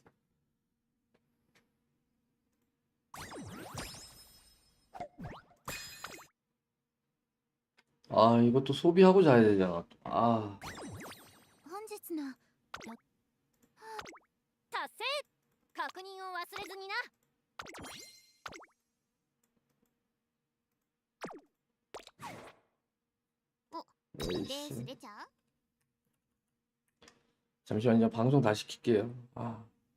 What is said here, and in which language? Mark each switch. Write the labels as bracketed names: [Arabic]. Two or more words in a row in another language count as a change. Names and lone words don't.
[Korean] 아, 이것도 소비하고 자야 되잖아. 아, [Japanese] 本日の達成。確認を忘れずにな。レース出ちゃう？ [Korean] 잠시만요. 방송 다시 킬게요. 아.